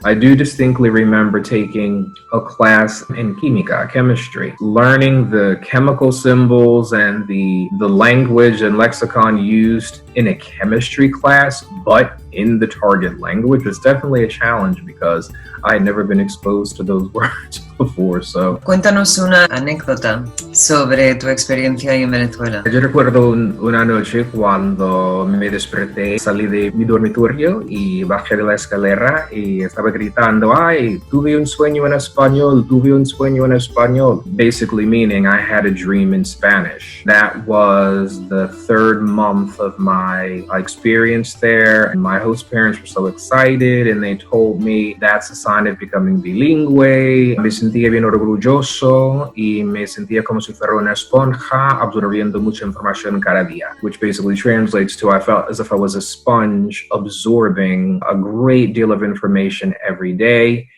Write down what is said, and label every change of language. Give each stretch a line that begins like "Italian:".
English: I do distinctly remember taking a class in chemistry, learning the chemical symbols and the language and lexicon used in a chemistry class, but in the target language was definitely a challenge because I had never been exposed to those words before. So,
Spanish: cuéntanos una anécdota sobre tu experiencia en Venezuela. Yo recuerdo una noche cuando me desperté, salí de mi dormitorio y bajé de la escalera y estaba gritando, "Ay, tuve un sueño en español, tuve un sueño en español."
English: Basically meaning I had a dream in Spanish. That was the third month of my experience there. And my host parents were so excited and they told me that's a sign of becoming bilingüe.
Spanish: Me sentía bien orgulloso y me sentía como si fuera una esponja absorbiendo mucha información cada día,
English: which basically translates to I felt as if I was a sponge absorbing a great deal of information every day.